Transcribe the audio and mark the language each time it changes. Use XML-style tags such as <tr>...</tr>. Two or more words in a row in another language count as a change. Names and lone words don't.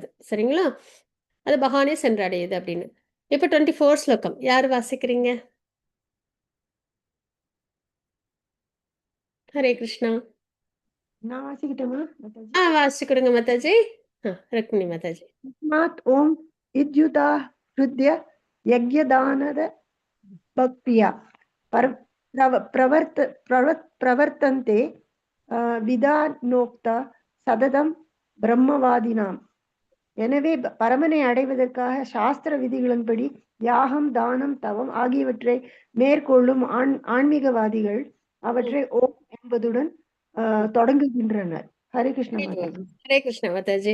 <ta>சரிங்களா? அது பகவானே சென்று அடையுது அப்படின்னு. இப்போ 24 ஸ்லோகம் யார் வாசிக்கிறீங்க? ஹரே கிருஷ்ணா. நான் வாசிக்கிட்டேமா மாதாஜி? வாசிச்சு கொடுங்க மாதாஜி. ருக்மிணி மாதாஜி.</ta> <sa>तस्मात् ओम इद्युता हृदय यज्ञदानद भक्तिया प्रवर्तन्ते विधानोक्ता सततं ब्रह्मवादिनाम्.</sa> <ta>எனவே பரமனை அடைவதற்காக சாஸ்திர விதிகளின்படி யாகம், தானம், தவம் ஆகியவற்றை மேற்கொள்ளும் ஆன்மீகவாதிகள் அவற்றை ஓம் என்பதுடன் தொடங்குகின்றனர். ஹரே கிருஷ்ண மாதாஜி. ஹரே கிருஷ்ண மாதாஜி.</ta>